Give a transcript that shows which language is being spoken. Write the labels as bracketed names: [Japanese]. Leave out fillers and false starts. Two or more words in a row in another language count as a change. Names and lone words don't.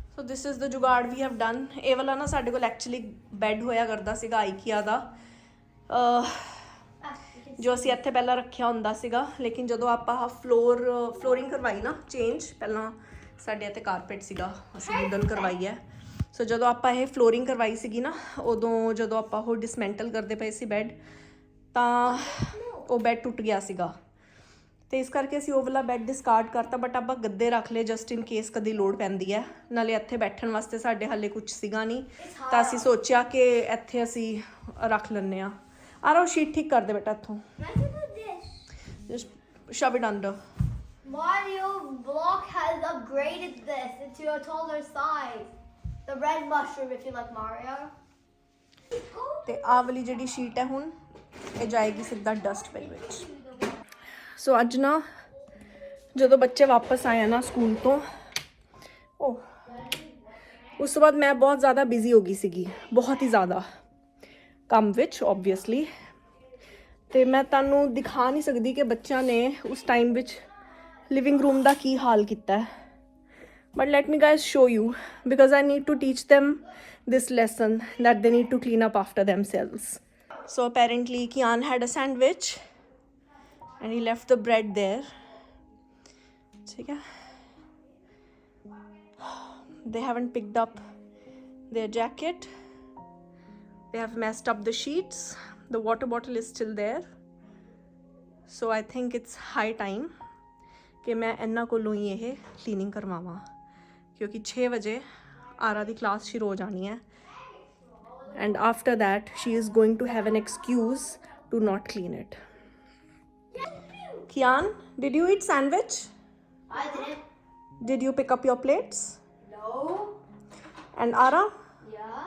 [English] this is the जुगाड़ we have done। [Punjabi] ਇਹ ਵਾਲਾ ਨਾ ਸਾਡੇ ਕੋਲ ਐਕਚੁਅਲੀ ਬੈੱਡ ਹੋਇਆ ਕਰਦਾ ਸੀਗਾ ਆਈਕੀਆ ਦਾ, ਜੋ ਅਸੀਂ ਇੱਥੇ ਪਹਿਲਾਂ ਰੱਖਿਆ ਹੁੰਦਾ ਸੀਗਾ, ਲੇਕਿਨ ਜਦੋਂ ਆਪਾਂ ਫਲੋਰਿੰਗ ਕਰਵਾਈ ਨਾ ਚੇਂਜ, ਪਹਿਲਾਂ ਸਾਡੇ ਇੱਥੇ ਕਾਰਪੇਟ ਸੀਗਾ, ਅਸੀਂ ਵੁਡਨ ਕਰਵਾਈ ਹੈ। ਸੋ ਜਦੋਂ ਆਪਾਂ ਇਹ ਫਲੋਰਿੰਗ ਕਰਵਾਈ ਸੀਗੀ ਨਾ, ਉਦੋਂ ਜਦੋਂ ਆਪਾਂ ਉਹ ਡਿਸਮੈਂਟਲ ਕਰਦੇ ਪਏ ਸੀ ਬੈੱਡ, ਤਾਂ ਉਹ ਬੈੱਡ ਟੁੱਟ ਗਿਆ ਸੀਗਾ, ਤੇ ਇਸ ਕਰਕੇ ਅਸੀਂ ਉਹ ਵਾਲਾ ਬੈੱਡ ਡਿਸਕਾਰਡ ਕਰਤਾ। ਬਟ ਆਪਾਂ ਗੱਦੇ ਰੱਖ ਲਏ [English] just in case [Punjabi] ਕਦੀ ਲੋੜ ਪੈਂਦੀ ਹੈ। ਨਾਲੇ ਇੱਥੇ ਬੈਠਣ ਵਾਸਤੇ ਸਾਡੇ ਹਾਲੇ ਕੁਝ ਸੀਗਾ ਨਹੀਂ, ਤਾਂ ਅਸੀਂ ਸੋਚਿਆ ਕਿ ਇੱਥੇ ਅਸੀਂ ਰੱਖ ਲੈਂਦੇ ਹਾਂ। ਆਹ ਉਹ ਸ਼ੀਟ ਠੀਕ ਕਰ ਦੇ ਬੇਟਾ ਇੱਥੋਂ, [English] just shove it under. Mario Block has upgraded this into a taller size. The red mushroom, if you like Mario. ਤੇ ਆਹ ਵਾਲੀ ਜਿਹੜੀ ਸ਼ੀਟ ਹੈ ਹੁਣ ਇਹ ਜਾਏਗੀ ਸਿੱਧਾ ਡਸਟਬਿਨ ਵਿੱਚ। ਸੋ ਅੱਜ ਨਾ ਜਦੋਂ ਬੱਚੇ ਵਾਪਸ ਆਏ ਨਾ ਸਕੂਲ ਤੋਂ, ਉਸ ਤੋਂ ਬਾਅਦ ਮੈਂ ਬਹੁਤ ਜ਼ਿਆਦਾ ਬਿਜ਼ੀ ਹੋ ਗਈ ਸੀਗੀ, ਬਹੁਤ ਹੀ ਜ਼ਿਆਦਾ ਕੰਮ ਵਿੱਚ ਓਬਵੀਅਸਲੀ, ਤੇ ਮੈਂ ਤੁਹਾਨੂੰ ਦਿਖਾ ਨਹੀਂ ਸਕਦੀ ਕਿ ਬੱਚਿਆਂ ਨੇ ਉਸ ਟਾਈਮ ਵਿੱਚ ਲਿਵਿੰਗ ਰੂਮ ਦਾ ਕੀ ਹਾਲ ਕੀਤਾ ਹੈ। But let me guys show you, because I need to teach them this lesson that they need to clean up after themselves. So apparently Kian had a sandwich and he left the bread there. Okay. They haven't picked up their jacket. They have messed up the sheets. The water bottle is still there. So I think it's high time [Punjabi] ਕਿ ਮੈਂ ਇਨ੍ਹਾਂ ਕੋਲੋਂ ਹੀ ਇਹ cleaning ਕਰਵਾਵਾਂ, ਕਿਉਂਕਿ 6 ਵਜੇ ਆਰਾ ਦੀ ਕਲਾਸ ਸ਼ੁਰੂ ਹੋ ਜਾਣੀ ਹੈ, [English] and after that she is going to have an excuse to not clean it. Kian, did you eat sandwich? I didn't. Did you pick up your plates? No. And Ara, Yeah.